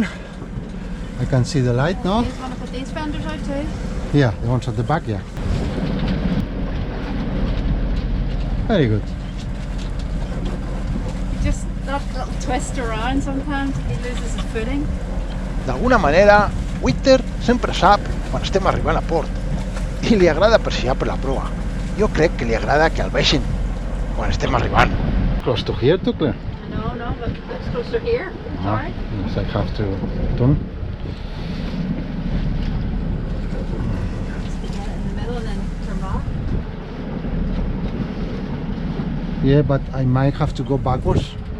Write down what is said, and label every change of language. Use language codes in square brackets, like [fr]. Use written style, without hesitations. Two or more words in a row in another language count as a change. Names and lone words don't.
[en] I can see the light now. You want to put these fenders out too? Yeah, the ones at the back, yeah. Very good. Just that little twist around sometimes, he loses his footing. [ca] D'alguna manera, Winter sempre sap quan estem arribant a port i li agrada perseguir per la proa. Jo crec que li agrada que el vegin quan estem arribant. [en] Close to here, too, Claire. I know. No, but it's closer here. It's Ah, alright. yes, I have to turn. Just get it in the middle and then turn back. Yeah, but I might have to go backwards.